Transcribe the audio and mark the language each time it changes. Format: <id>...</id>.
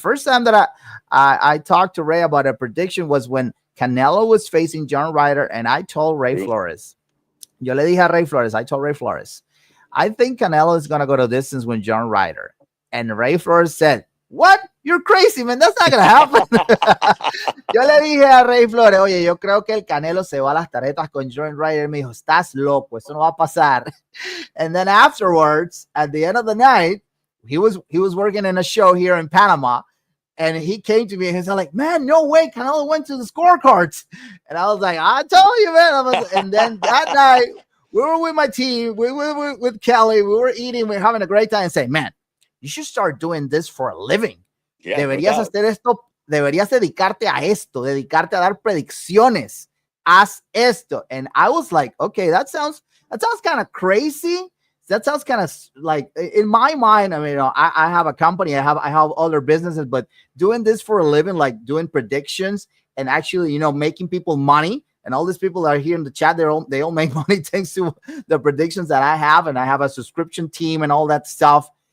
<en>The first time that I talked to Ray about a prediction was when Canelo was facing John Ryder, and I told Ray Flores,</en> <es>yo le dije a Ray Flores,</es> <en>I told Ray Flores, I think Canelo is going to go to distance with John Ryder. And Ray Flores said, what? You're crazy, man. That's not going to happen.</en> <es>Yo le dije a Ray Flores, oye, yo creo que el Canelo se va a las taretas con John Ryder. Me dijo, estás loco, eso no va a pasar.</es> <en>And then afterwards, at the end of the night, he was working in a show here in Panama. And he came to me and he's like, man, no way, Canelo went to the scorecards. And I was like, I told you, man. And then that night, we were with my team, we were with Kelly, we were eating, we were having a great time and saying, man, you should start doing this for a living.</en> <es>Yeah, deberías hacer esto, deberías dedicarte a esto, dedicarte a dar predicciones. Haz esto.</es> <en>And I was like, okay, that sounds kind of crazy. That sounds kind of like, in my mind, I mean, you know, I have a company, I have other businesses, but doing this for a living, like doing predictions and actually, you know, making people money, and all these people that are here in the chat, they all make money thanks to the predictions that I have, and I have a subscription team and all that stuff.</en>